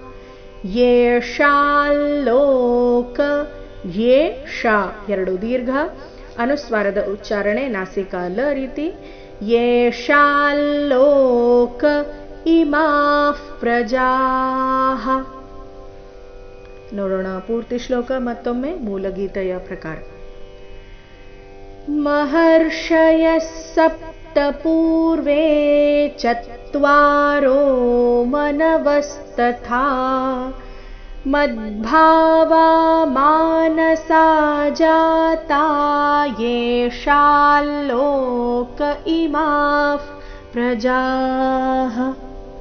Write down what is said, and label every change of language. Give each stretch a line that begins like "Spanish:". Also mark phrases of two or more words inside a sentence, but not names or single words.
Kannada: ಯೇಷಾಲ್ಲೋಕ ಯೇಷ ಎರಡು ದೀರ್ಘ ಅನುಸ್ವಾರದ ಉಚ್ಚಾರಣೆ ನಾಸಿಕಾ ಲ ರೀತಿ.
Sanskrit: ಯೇಷಾಲ್ಲೋಕ ಇಮಾಃ ಪ್ರಜಾಃ.
Kannada: ನೋಡೋಣ ಪೂರ್ತಿ ಶ್ಲೋಕ ಮತ್ತೊಮ್ಮೆ ಮೂಲಗೀತೆಯ ಪ್ರಕಾರ.
Sanskrit: महर्षयः सप्त पूर्वे चत्वारो मनवस्तथा मद्भावा मानसा जाता येषाल्लोक इमाः प्रजाः.